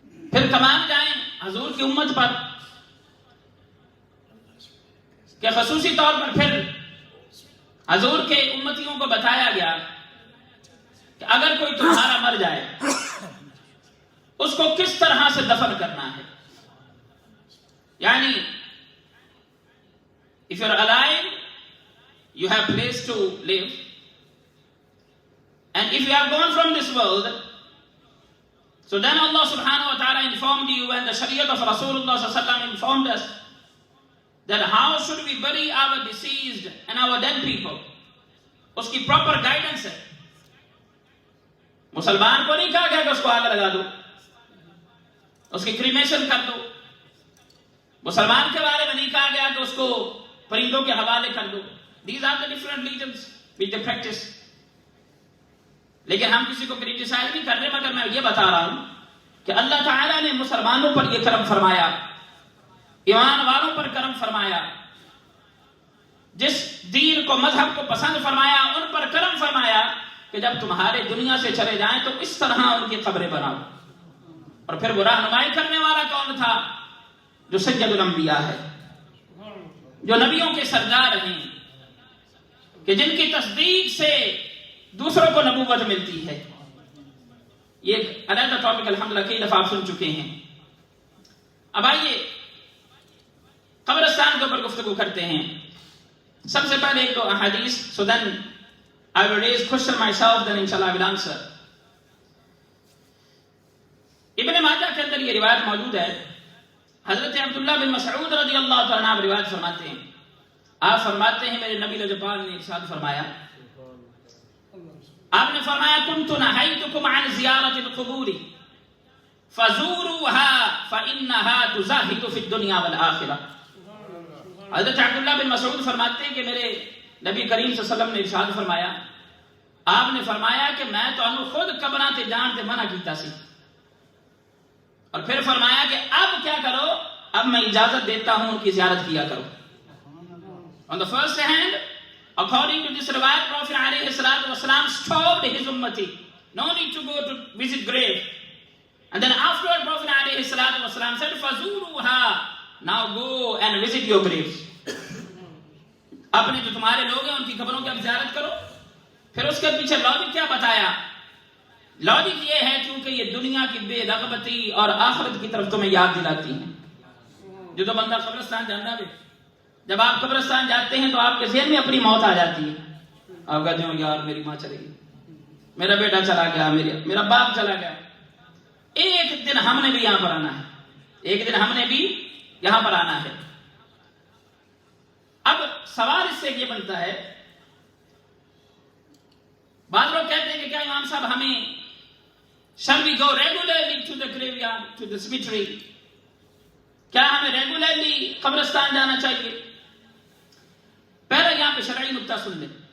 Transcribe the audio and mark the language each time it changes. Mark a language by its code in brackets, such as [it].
[ur] پھر تمام جائیں حضور کی امت پر کہ خصوصی طور پر پھر حضور کے امتیوں کو بتایا گیا کہ اگر کوئی تمہارا مر جائے اس کو کس طرح سے دفن کرنا ہے. [en] یعنی if you are alive you have place to live, and if you have gone from this world, so then Allah subhanahu wa ta'ala informed you and the Shariat of Rasulullah sallallahu alaihi wasallam informed us that how should we bury our deceased and our dead people. [ur] اس کی [en] proper guidance [ur] ہے. مسلمان کو نہیں کہا گیا کہ اس کو آگ لگا دو، اس کی کریمیشن کر دو. مسلمان کے بارے میں نہیں کہا گیا کہ اس کو پرندوں کے حوالے کر دو. [en] These are the different religions which they practice. [ur] لیکن ہم کسی کو کریٹیسائز نہیں کر رہے، مگر میں یہ بتا رہا ہوں کہ اللہ تعالیٰ نے مسلمانوں پر یہ کرم فرمایا، ایمان والوں پر کرم فرمایا، جس دین کو مذہب کو پسند فرمایا ان پر کرم فرمایا کہ جب تمہارے دنیا سے چلے جائیں تو اس طرح ان کی قبریں بناؤ. اور پھر وہ رہنمائی کرنے والا کون تھا؟ جو سید الانبیاء ہے، جو نبیوں کے سردار ہیں، کہ جن کی تصدیق سے دوسروں کو نبوت ملتی ہے. یہ ایک علیحدہ ٹاپک الحمدللہ کئی دفعہ آپ سن چکے ہیں. اب آئیے قبرستان کے اوپر گفتگو کرتے ہیں. سب سے پہلے ایک دو احادیث. [en] So then I will raise question myself, then inshallah I will answer. [ur] ابن ماجہ کے اندر یہ روایت موجود ہے. حضرت عبداللہ بن مسعود رضی اللہ تعالیٰ عنہ روایت فرماتے ہیں، آپ فرماتے ہیں میرے نبی لجپال نے ارشاد فرمایا، آپ نے فرمایا [ar] کنت نہیتکم عن زیارت القبور فزوروها فإنها تزاہد فی الدنیا والآخرہ. [ur] حضرت عبداللہ بن مسعود فرماتے ہیں کہ میرے نبی کریم صلی اللہ علیہ وسلم نے ارشاد فرمایا، آپ نے فرمایا کہ [pa] میں تو انہوں خود قبراں تے جان تے منع کیتا سی، [ur] اور پھر فرمایا کہ اب کیا کرو، اب میں اجازت دیتا ہوں ان کی زیارت کیا کرو. [en] On the first hand, according to this riwayat, Prophet alayhi salatu wasalam stopped his ummati, no need to go to visit grave. And then afterward Prophet alayhi salatu wasalam said, [ar] فَزُورُوهَا [en] Now go and visit your graves. [ur] اپنے جو تمہارے لوگ ہیں ان کی قبروں کی اب زیارت کرو. پھر اس کے پیچھے لاجک کیا بتایا؟ لاجک یہ ہے کیونکہ یہ دنیا کی بے رغبتی اور آخرت کی طرف تمہیں یاد دلاتی ہیں. جو تو بندہ قبرستان جانا ہے، جب آپ قبرستان جاتے ہیں تو آپ کے ذہن میں اپنی موت آ جاتی ہے. آپ کہتے ہو یار میری ماں چلی گئی، میرا بیٹا چلا گیا، میرا باپ چلا گیا. ایک دن ہم نے بھی یہاں پر آنا ہے، ایک دن ہم نے بھی یہاں پر آنا ہے. اب سوال اس سے یہ بنتا ہے، بعض لوگ کہتے ہیں کہ کیا امام صاحب ہمیں [en] shall we go regularly to the graveyard, to the cemetery؟ [ur] کیا ہمیں ریگولرلی قبرستان جانا چاہیے؟ پہلے یہاں پہ شرعی نقطہ سن لیں.